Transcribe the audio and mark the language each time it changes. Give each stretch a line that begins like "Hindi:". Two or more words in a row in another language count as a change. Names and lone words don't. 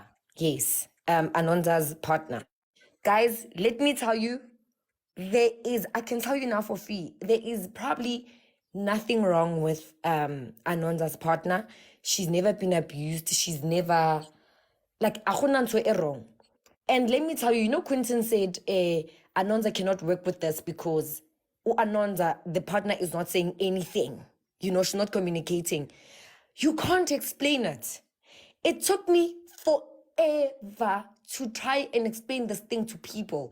English: Yes, Anonza's partner. Guys, let me tell you, I can tell you now for free, there is probably nothing wrong with Anonza's partner. She's never been abused. She's never, like,
Southern Sotho: akuna ntho e wrong.
English: And let me tell you, Quentin said Anonza cannot work with this because Anonza, the partner, is not saying anything. She's not communicating. You can't explain it. It took me forever to try and explain this thing to people.